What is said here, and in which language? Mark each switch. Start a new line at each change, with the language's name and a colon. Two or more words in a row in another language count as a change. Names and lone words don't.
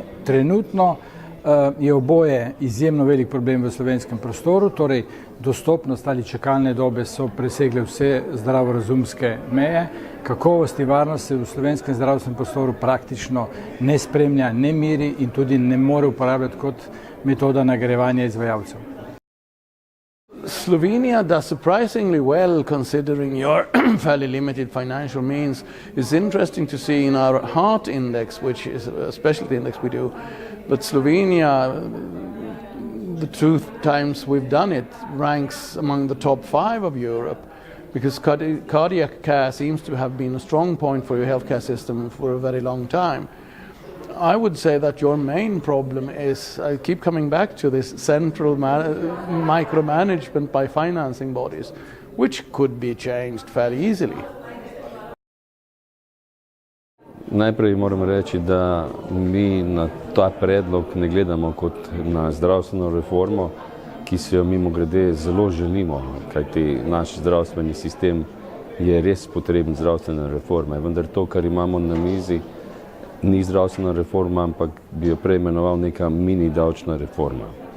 Slovenian: Trenutno je oboje izjemno velik problem v slovenskem prostoru, torej dostopnost ali čakalne dobe so presegle vse zdravorazumske meje, kakovost in varnost se v slovenskem zdravstvenem prostoru praktično ne spremlja, ne meri in tudi ne more uporabljati kot metoda nagrajevanja izvajalcev.
English: Slovenia does surprisingly well considering your fairly limited financial means. It's interesting to see in our heart index, which is a specialty index we do, but Slovenia, the 2 times we've done it, ranks among the top 5 of Europe because cardiac care seems to have been a strong point for your healthcare system for a very long time. I would say that your main problem is, I keep coming back to this central micromanagement by financing bodies, which could be changed fairly easily.
Slovenian: Najprej moram reči, da mi na ta predlog ne gledamo kot na zdravstveno reformo, ki si jo mimogrede zelo želimo, kajti naš zdravstveni sistem je res potreben zdravstvene reforme, vendar to, kar imamo na mizi, ni zdravstvena reforma, ampak bi jo preimenoval neka mini davčna reforma.